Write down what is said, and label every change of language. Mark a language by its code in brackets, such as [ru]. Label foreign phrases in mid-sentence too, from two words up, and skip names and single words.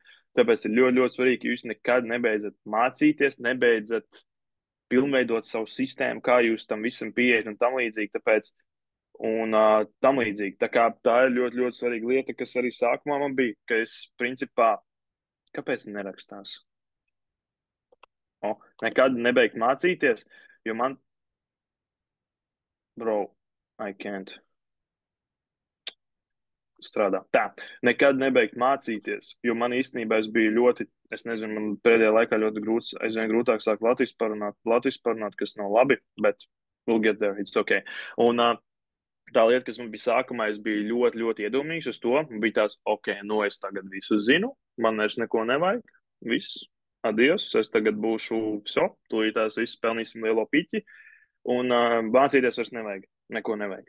[lv] Tāpēc ir ļoti, ļoti svarīgi, ka jūs nekad nebeidzat mācīties, nebeidzat pilnveidot savu sistēmu, kā jūs tam visam pieiet un tam līdzīgi. Tāpēc, un tam līdzīgi. Tā ir ļoti, ļoti svarīga lieta, kas arī sākumā man bija, ka es principā, kāpēc nerakstās? Nekad nebeigt mācīties, jo man, [en] bro, I can't. [lv] Strādā. Tā, nekad nebeigt mācīties, jo man īstenībā es biju ļoti, es nezinu, man pēdējā laikā ļoti grūts, aizvien grūtāk sāk Latvijas parunāt, kas nav labi, bet [en] we'll get there, it's okay. [lv] Un tā lieta, kas man bija sākumā, es biju ļoti, ļoti iedomīgs uz to, man bija tāds, ok, es tagad visu zinu, man vairs neko nevajag, viss, adios, es tagad būšu, tūlītās viss pelnīsim lielo piķi, un mācīties vairs nevajag, neko nevajag.